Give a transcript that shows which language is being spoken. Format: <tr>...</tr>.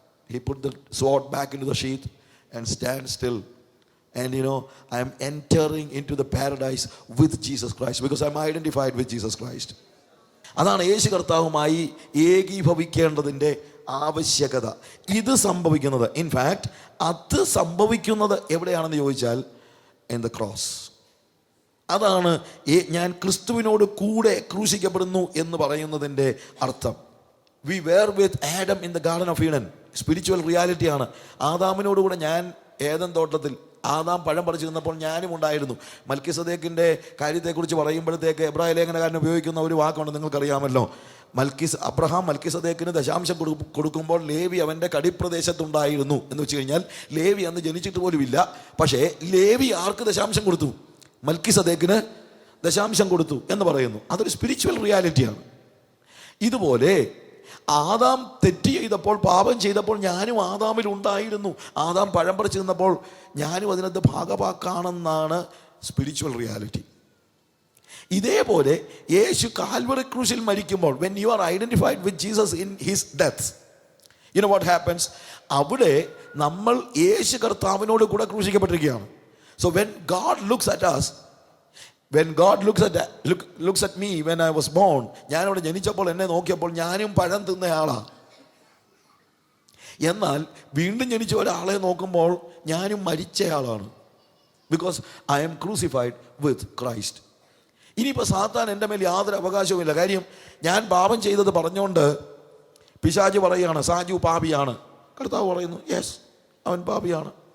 <en>he put the sword back into the sheath and stand still, and I am entering into the paradise with Jesus Christ because I am identified with Jesus Christ.</en> <ml>അതാണ് യേശു കർത്താവുമായി ഏകീഭവിക്കേണ്ടതിൻ്റെ ആവശ്യകത. ഇത് സംഭവിക്കുന്നത്, in fact അത് സംഭവിക്കുന്നത് എവിടെയാണെന്ന് ചോദിച്ചാൽ</ml> <en>In the cross.</en> <ml>അതാണ് ഞാൻ ക്രിസ്തുവിനോട് കൂടെ ക്രൂശിക്കപ്പെടുന്നു എന്ന് പറയുന്നതിൻ്റെ അർത്ഥം.</ml> <en>We were with Adam in the garden of Eden.</en> <ml>Spiritual റിയാലിറ്റിയാണ്. ആദാമിനോടുകൂടെ ഞാൻ ഏദൻ തോട്ടത്തിൽ ആദാം പഴം പറിച്ചു നിന്നപ്പോൾ ഞാനും ഉണ്ടായിരുന്നു. മൽക്കിസദേക്കിൻ്റെ കാര്യത്തെക്കുറിച്ച് പറയുമ്പോഴത്തേക്ക് എബ്രായ ലേഖനകാരൻ ഉപയോഗിക്കുന്ന ഒരു വാക്കുണ്ട്, നിങ്ങൾക്കറിയാമല്ലോ. അബ്രഹാം മൽക്കിസദേക്കിന് ദശാംശം കൊടുക്കുമ്പോൾ ലേവി അവൻ്റെ കടിപ്രദേശത്തുണ്ടായിരുന്നു എന്ന് വെച്ച് കഴിഞ്ഞാൽ ലേവി അന്ന് ജനിച്ചിട്ട് പോലുമില്ല. പക്ഷേ ലേവി ആർക്ക് ദശാംശം കൊടുത്തു? മൽക്കിസദേക്കിന് ദശാംശം കൊടുത്തു എന്ന് പറയുന്നു. അതൊരു സ്പിരിച്വൽ റിയാലിറ്റിയാണ്. ഇതുപോലെ ആദാം തെറ്റ് ചെയ്തപ്പോൾ, പാപം ചെയ്തപ്പോൾ ഞാനും ആദാമിൽ ഉണ്ടായിരുന്നു. ആദാം പഴം പറിച്ചു നിന്നപ്പോൾ ഞാനും അതിനകത്ത് ഭാഗവാക്കാണെന്നാണ് സ്പിരിച്വൽ റിയാലിറ്റി. ഇതേപോലെ യേശു കാൽവറി ക്രൂശിൽ മരിക്കുമ്പോൾ,</ml> <en>when you are identified with Jesus in his death, you know what happens?</en> <ml>അവിടെ നമ്മൾ യേശു കർത്താവിനോട് കൂടെ ക്രൂശിക്കപ്പെട്ടിരിക്കുകയാണ്.</ml> <en>So when God looks at us, when God looks at me when I was born,</en> <ml>ഞാനവിടെ ജനിച്ചപ്പോൾ എന്നെ നോക്കിയപ്പോൾ ഞാനും പഴം തിന്നയാളാ. എന്നാൽ വീണ്ടും ജനിച്ച ഒരാളെ നോക്കുമ്പോൾ ഞാനും മരിച്ചയാളാണ്.</ml> <en>Because I am crucified with Christ.</en> <ml>ഇനിയിപ്പോൾ സാത്താൻ എൻ്റെ മേൽ യാതൊരു അവകാശവുമില്ല. കാര്യം ഞാൻ പാപം ചെയ്തത് പറഞ്ഞുകൊണ്ട് പിശാച് പറയുകയാണ് സാജു പാപിയാണ്. കർത്താവ് പറയുന്നു യെസ്, അവൻ പാപിയാണ്.</ml>